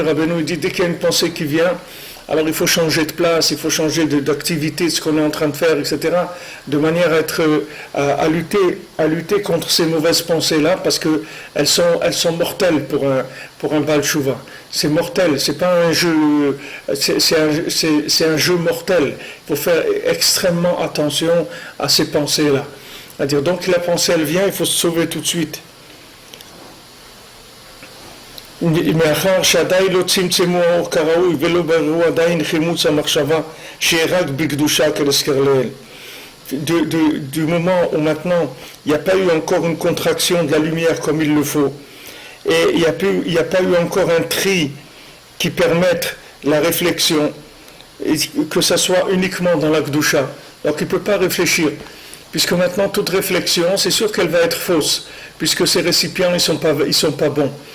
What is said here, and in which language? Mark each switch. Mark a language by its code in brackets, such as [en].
[fr] Rabbeinu dit dès qu'il y a une pensée qui vient, alors il faut changer de place, il faut changer d'activité, ce qu'on est en train de faire, etc., de manière à lutter contre ces mauvaises pensées-là, parce qu'elles sont mortelles pour un Baal Tshuva. C'est mortel, c'est pas un jeu, c'est un jeu mortel. Il faut faire extrêmement attention à ces pensées-là. C'est-à-dire, donc la pensée, elle vient, il faut se sauver tout de suite. [he] מאחר שעדיין לא צמצמו האור כראוי ולא בררו עדיין חימוץ המחשבה שירק בקדושה כנזכר לעיל. [fr] Du moment où maintenant il n'y a pas eu encore une contraction de la lumière comme il le faut, et il n'y a pas eu encore un tri qui permette la réflexion, et que ça soit uniquement dans la Kedusha, donc il ne peut pas réfléchir, puisque maintenant toute réflexion, c'est sûr qu'elle va être fausse, puisque ces récipients ils sont pas bons.